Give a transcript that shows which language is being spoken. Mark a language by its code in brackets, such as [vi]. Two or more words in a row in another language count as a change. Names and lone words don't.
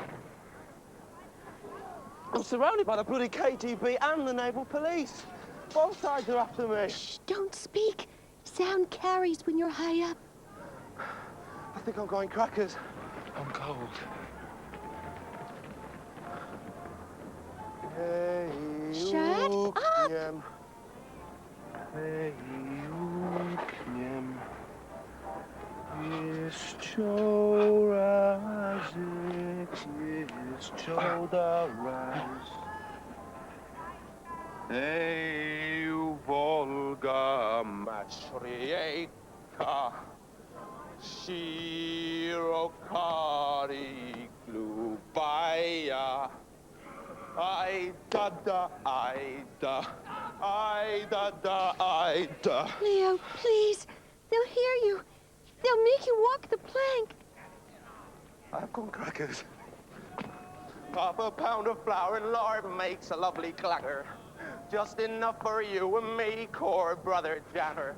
[en] I'm surrounded by the bloody KGB and the naval police. Both sides are after me. Shh, don't speak. Sound carries when you're high up. I think I'm going crackers. I'm cold. Hey, Shut up! [pl] Hey, Jeszcze razy, jeszcze raz. Ej, [ru] Волга Мачрейка, Широкари Глубая. Ay da da, ay da, ay da da, ay da. [en] Leo, please. They'll hear you. They'll make you walk the plank. I've gone crackers. Half a pound of flour and lard makes a lovely clacker. Just enough for you and me, core brother Janner.